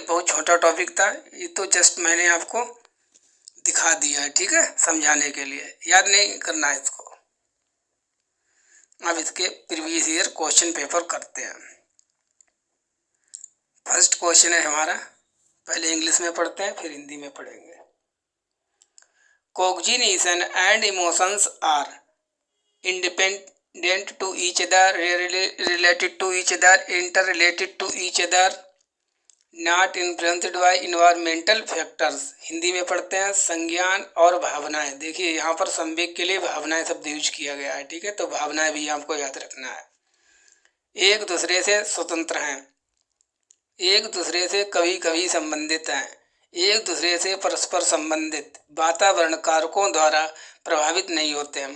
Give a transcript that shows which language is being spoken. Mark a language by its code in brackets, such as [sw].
[hi] बहुत छोटा टॉपिक था ये, तो जस्ट मैंने आपको दिखा दिया है, ठीक है, समझाने के लिए, याद नहीं करना है इसको। अब इसके प्रीवियस ईयर क्वेश्चन पेपर करते हैं। फर्स्ट क्वेश्चन है हमारा, पहले इंग्लिश में पढ़ते हैं, फिर हिंदी में पढ़ेंगे। [en] Cognition and emotions are independent to each other, related to each other, interrelated to each other, not influenced by environmental factors। [hi] Hindi में पढ़ते हैं, संज्ञान और भावनाएं। देखिए यहाँ पर संवेग के लिए भावनाएं शब्द यूज किया गया है, ठीक है, तो भावनाएं भी आपको याद रखना है। एक दूसरे से स्वतंत्र हैं, एक दूसरे से कभी कभी संबंधित हैं, एक दूसरे से परस्पर संबंधित, वातावरण कारकों द्वारा प्रभावित नहीं होते हैं।